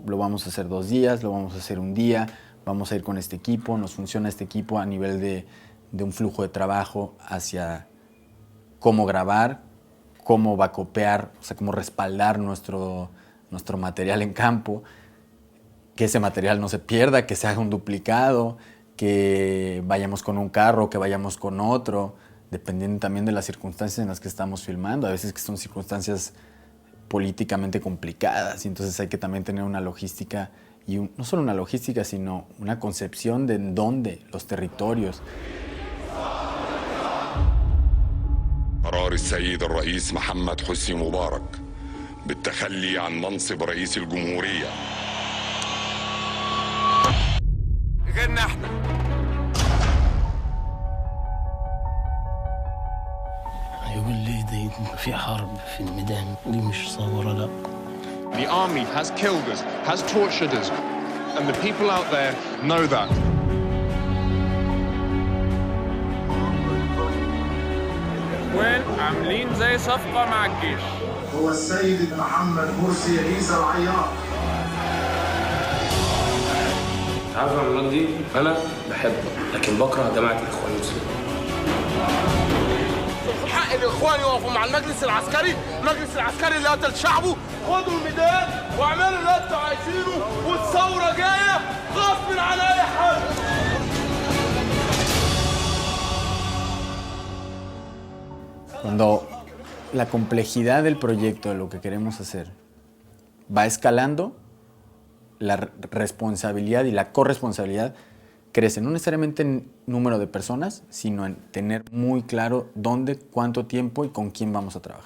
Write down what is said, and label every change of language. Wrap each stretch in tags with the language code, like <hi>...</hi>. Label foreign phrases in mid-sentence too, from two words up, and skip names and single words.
<es>Lo vamos a hacer 2 días, lo vamos a hacer 1 día, vamos a ir con este equipo, nos funciona este equipo a nivel de un flujo de trabajo hacia cómo grabar, cómo bacopear, o sea, cómo respaldar nuestro material en campo, que ese material no se pierda, que se haga un duplicado, que vayamos con un carro, que vayamos con otro, dependiendo también de las circunstancias en las que estamos filmando. A veces que son circunstancias políticamente complicadas, y entonces hay que también tener una logística, y no solo una logística, sino una concepción de en dónde, los territorios.</es> <ar>قرار السيد الرئيس محمد حسني مبارك بالتخلي عن منصب رئيس الجمهورية. غيرنا احنا. يقول لي دي في حرب في الميدان، دي مش صورة لا.</ar> <en>The army has killed us, has tortured us, and the people out there know that.</en> <ar>عاملين زي صفقة مع الجيش. هو السيد محمد مرسي عيسى العيار. عارف يا مجدي انا بحبه لكن بكره جماعه الاخوان المسلمين. حق الاخوان يقفوا مع المجلس العسكري اللي قتل شعبه. خدوا الميدان واعملوا اللي انتوا عايزينه والثوره جايه غصب عن اي حد.</ar> <es>Cuando la complejidad del proyecto, de lo que queremos hacer, va escalando, la responsabilidad y la corresponsabilidad crece, no necesariamente en número de personas, sino en tener muy claro dónde, cuánto tiempo y con quién vamos a trabajar.</es>